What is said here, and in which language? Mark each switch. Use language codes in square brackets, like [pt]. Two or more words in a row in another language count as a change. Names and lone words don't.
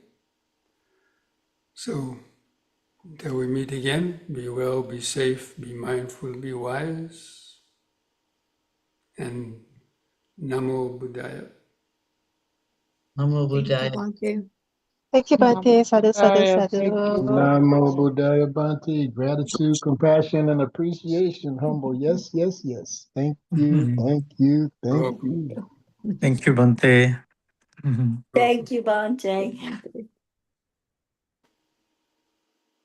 [en] So, until we meet again, be well, be safe, be mindful, be wise, and [pi] Namo Buddhaya. [en] Namo Thank you, Buddhaya. Bhante. Thank you, Bhante. [pi] Sadhu, sadhu, [en] Thank you. sadhu. [pi] Namo Buddhaya Bhante. [en] Gratitude, compassion, and appreciation. Humble. Yes, yes, yes. Thank you, thank you, thank Welcome. you. Thank you, Bhante. Thank you, Bhante. Thank you.